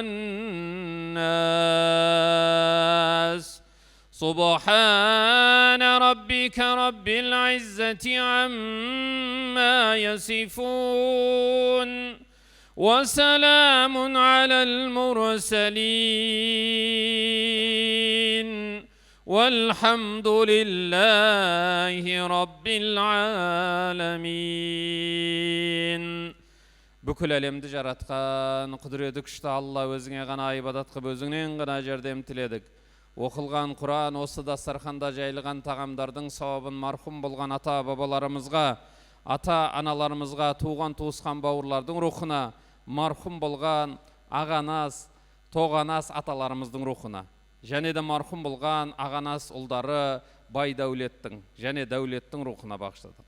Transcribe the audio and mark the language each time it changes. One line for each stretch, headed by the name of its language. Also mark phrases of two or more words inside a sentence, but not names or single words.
Arabic: والناس سبحان ربك رب العزة عما يصفون وسلام على المرسلين والحمد لله رب العالمين.
Kazakh: Бүкіл әлемді жаратқан құдіреті күшті Алла өзіңе ғана ибадат қып өзіңнен ғана жәрдем тіледік. Оқылған Құран осы дастарханда жайылған тағамдардың сауабын марқұм болған ата бабаларымызға, ата аналарымызға, туған туысқан бауырлардың рухына, марқұм болған ағанас, тоғанас аталарымыздың рухына, және де марқұм болған ағанас ұлдары, бай дәулеттің және дәулеттің рухына бағыштадық.